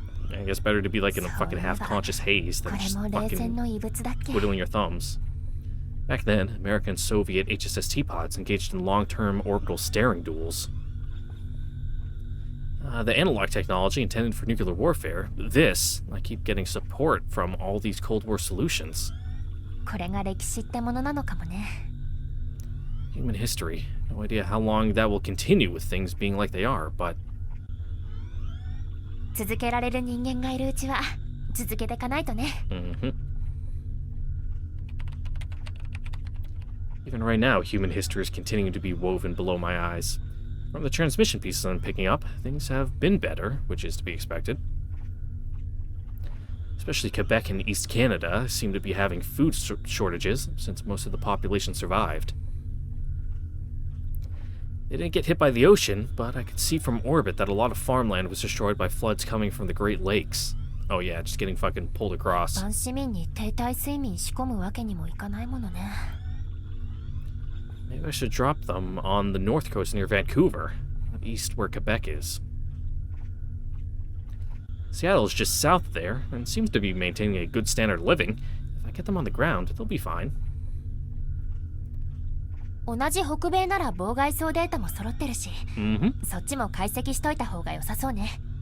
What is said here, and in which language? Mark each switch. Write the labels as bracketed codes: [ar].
[en] I guess better to be like in a fucking half-conscious haze than just fucking twiddling your thumbs. Back then, American and Soviet HSST pods engaged in long-term orbital staring duels. The analog technology intended for nuclear warfare, this, I keep getting support from all these Cold War solutions. [ja] これが歴史ってものなのかもね。 [en] Human history. No idea how long that will continue with things being like they are, but... [ja] 続けられる人間がいるうちは続けていかないとね。 [en] Even right now, human history is continuing to be woven below my eyes. From the transmission pieces I'm picking up, things have been better, which is to be expected. Especially Quebec and East Canada seem to be having food shortages, since most of the population survived. They didn't get hit by the ocean, but I could see from orbit that a lot of farmland was destroyed by floods coming from the Great Lakes. Oh yeah, just getting fucking pulled across. [ja] 一般市民に停滞睡眠仕込むわけにもいかないものね。 [en] Maybe I should drop them on the north coast near Vancouver, east where Quebec is. Seattle is just south there, and seems to be maintaining a good standard of living. If I get them on the ground, they'll be fine. [ja] 同じ北米なら妨害層データも揃ってるし、そっちも解析しといた方が良さそうね。